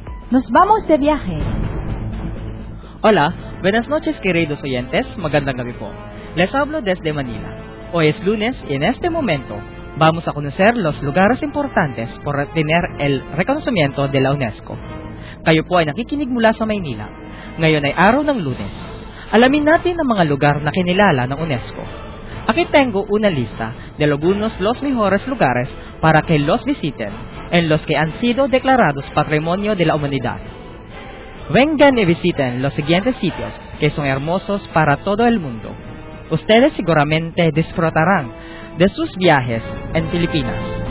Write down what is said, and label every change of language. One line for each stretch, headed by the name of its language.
Spanish: ¡Nos vamos de viaje! Hola, buenas noches queridos oyentes,
Filipino: magandang gabi po.
Spanish: Les hablo desde Manila. Hoy es lunes y en este momento vamos a conocer los lugares importantes por tener el reconocimiento de la UNESCO.
Filipino: Kayo po ay nakikinig mula sa Maynila. Ngayon ay araw ng lunes. Alamin natin ang mga lugar na kinilala ng UNESCO.
Spanish: Aquí tengo una lista de algunos los mejores lugares para que los visiten en los que han sido declarados Patrimonio de la Humanidad. Vengan y visiten los siguientes sitios que son hermosos para todo el mundo. Ustedes seguramente disfrutarán de sus viajes en Filipinas.